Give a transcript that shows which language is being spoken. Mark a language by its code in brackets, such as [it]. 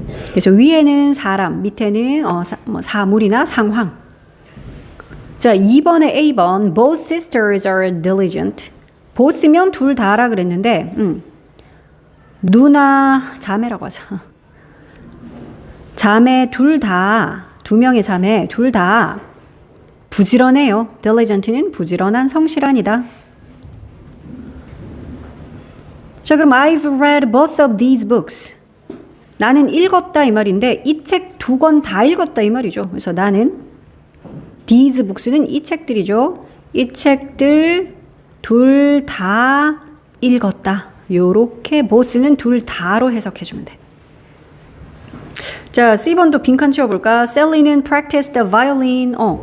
[ko] 그래서 위에는 사람, 밑에는 사물이나 상황. 자, 2번에 A번 [en] both sisters are diligent. [ko] both면 둘 다라 그랬는데 누나 자매라고 하자. 자매 둘 다, 두 명의 자매 둘 다 부지런해요. diligent는 부지런한, 성실한이다. 자, 그럼 [en] I've read both of these books. [ko] 나는 읽었다 이 말인데 이 책 두 권 다 읽었다 이 말이죠. 그래서 나는 these books는 이 책들이죠. 이 책들 둘 다 읽었다. 요렇게 both는 둘 다로 해석해주면 돼. 자, C번도 빈칸 채워볼까? Sally는 [en] practiced the violin.